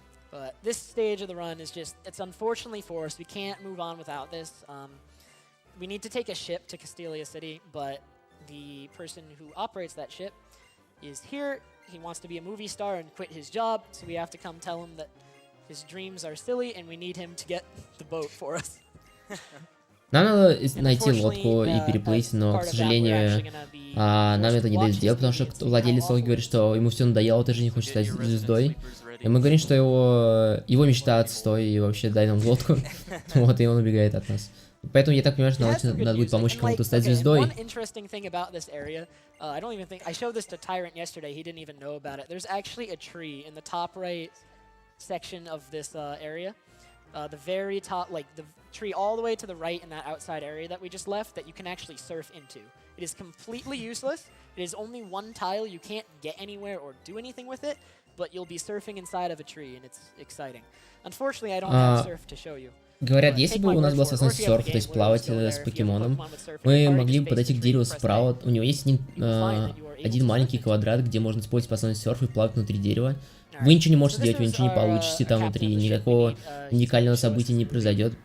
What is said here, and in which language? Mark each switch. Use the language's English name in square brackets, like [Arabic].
[English] But this stage of the run is just, it's unfortunately forced. We can't move on without this. We need to take a ship to Castelia City, but the person who operates that ship is here. He wants to be a movie star and quit his job, so we have to come tell him that his dreams are silly and we need him to get the boat for us. [Russian] Нам надо найти лодку и переплыть, но, к сожалению, нам это не дают сделать, потому что владелец лодки говорит, что ему все надоело, ты же не хочешь стать звездой. И мы говорим, что его мечта отстой, и вообще дай нам лодку. Вот, и он убегает от нас. Поэтому я так понимаю, что надо будет помочь кому-то стать звездой. [English] I don't even think I showed this to Tyrant yesterday. He didn't even know about it. There's actually a tree in the top right section of this area. The very top, like the tree all the way to the right in that outside area that we just left that you can actually surf into. It is completely useless. It is only one tile. You can't get anywhere or do anything with it, but you'll be surfing inside of a tree and it's exciting. Unfortunately, I don't have surf to show you. [Russian] Говорят, если бы у нас была способность серф, то есть плавать с покемоном, мы могли бы подойти к дереву справа. У него есть один маленький квадрат, где можно использовать способность серф и плавать внутри дерева. Вы ничего не можете делать, вы ничего не получите там внутри, никакого уникального события не произойдет.